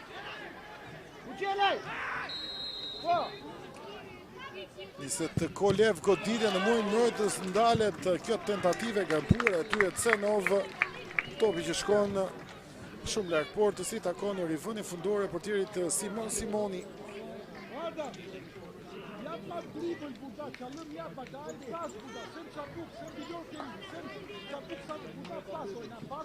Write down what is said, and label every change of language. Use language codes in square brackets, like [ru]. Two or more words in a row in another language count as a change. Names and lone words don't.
[sq] Kuqelaj! Po! Niset Kolev goditja në murin mbrojtës, ndalet kjo tentative gabure aty e Cenov. Topi që shkon shumë larg portës, i takon në rivënien fundore portierit Simoni. [tr] Yapma dribble burada, çalım yapma, daha pas burada. Sen çabuk, sen biliyor kendini. Sen çabuk sen burada pas oyna, pas.